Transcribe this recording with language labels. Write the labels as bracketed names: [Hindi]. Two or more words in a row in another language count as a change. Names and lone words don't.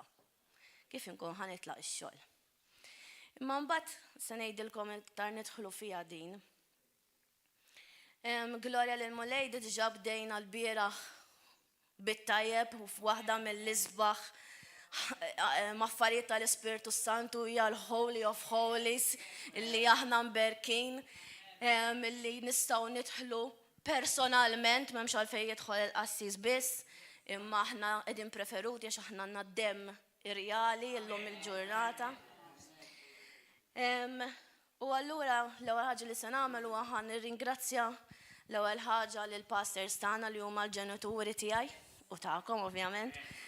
[Maltese] Kif inkun ħanitlaq ix-xogħol. Imma mbagħad se ngħidilkom iktar nidħlu fiha din. Gloria lil mulej diġà bdejna l-bieraħ bit-tajjeb u f'waħda mill-isbaħ maffarijiet tal-Ispirtu Santu hija l- [English] Holy of Holies [Maltese] illi aħna mberkin illi nistgħu nidħlu personalment m'hemmx għalfejn jidħol il-qassis biss, imma aħna qegħdin preferuti għax aħna għandna d-demm irjali llum il-ġurnata. U allura l-ewwel ħaġa li se nagħmel huwa ħa nirringrazzja l-ewwel ħaġa lil pastors tagħna li huma l-ġenituri tiegħi u tagħkom ovvjament.